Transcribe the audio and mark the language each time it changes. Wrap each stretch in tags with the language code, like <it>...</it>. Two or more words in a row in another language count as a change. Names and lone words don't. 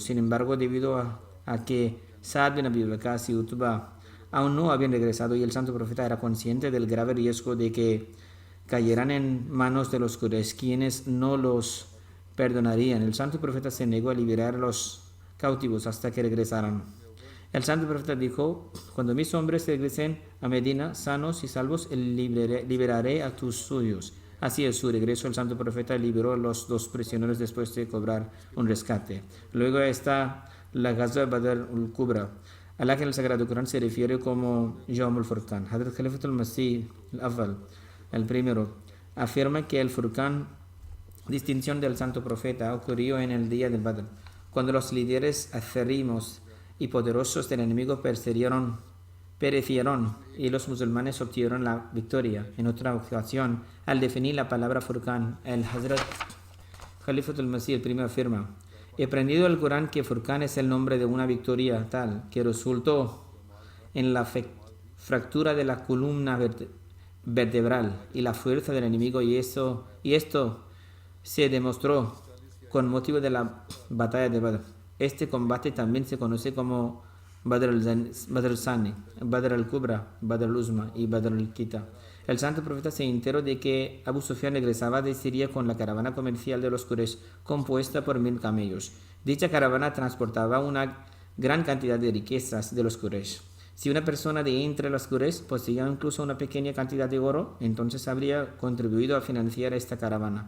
<es>Sin embargo, debido a que Sa'd bin Abi Waqqas y Utba aún no habían regresado y el santo profeta era consciente del grave riesgo de que cayeran en manos de los Quraysh, quienes no los perdonarían, el santo profeta se negó a liberar a los cautivos hasta que regresaran. El santo profeta dijo: cuando mis hombres regresen a Medina sanos y salvos, liberaré a tus suyos. Así, a su regreso, el santo profeta liberó a los 2 prisioneros después de cobrar un rescate. Luego está la Ghazwa Badr al-Kubra, a la que en el Sagrado Corán se refiere como Yawm al-Furqan. Hadrat Khalifat al-Masih al-Awwal, el primero, afirma que el Furqan, distinción del santo profeta, ocurrió en el día del Badr, cuando los líderes acérrimos y poderosos del enemigo perecieron y los musulmanes obtuvieron la victoria. En otra ocasión, al definir la palabra Furqan, el Hazrat Khalifatul Masih el primero afirma: he aprendido del Corán que Furqan es el nombre de una victoria tal que resultó en la fractura de la columna vertebral y la fuerza del enemigo, y esto se demostró con motivo de la batalla de Badr. Este combate también se conoce como Badr al-Sani, Badr al-Kubra, Badr al-Uzma y Badr al-Kita. El santo profeta se enteró de que Abu Sufyan regresaba de Siria con la caravana comercial de los Quraysh, compuesta por 1000 camellos. Dicha caravana transportaba una gran cantidad de riquezas de los Quraysh. Si una persona de entre los Quraysh poseía incluso una pequeña cantidad de oro, entonces habría contribuido a financiar esta caravana.</es>